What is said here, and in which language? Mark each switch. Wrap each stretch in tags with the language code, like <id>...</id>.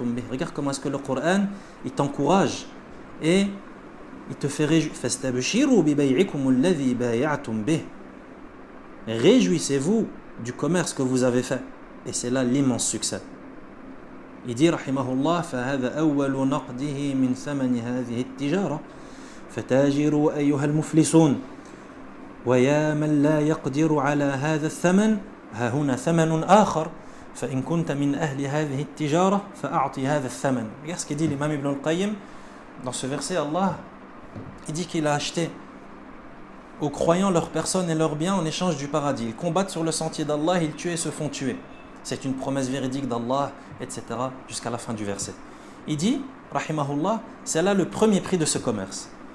<fr>Regarde comment est-ce que le Coran il t'encourage et il te fait réjouir. Réjouissez-vous du commerce que vous avez fait. Et c'est là l'immense succès. Il dit</fr> <ar>rahimahullah فهذا أول نقده من ثمن هذه التجارة فتاجروا أيها المفلسون ويا من لا يقدر على هذا الثمن ها هنا ثمن آخر فإن كنت من أهل هذه التجارة فأعطي هذا الثمن.</ar> <fr>Regarde ce qu'il dit l'imam Ibn al-Qayyim dans ce verset. Allah il dit qu'il a acheté aux croyants leurs personnes et leurs biens en échange du paradis. Ils combattent sur le sentier d'Allah, ils tuent et se font tuer. C'est une promesse véridique d'Allah, etc. jusqu'à la fin du verset. Il dit, rahimahullah, c'est là le premier prix de ce commerce.</fr>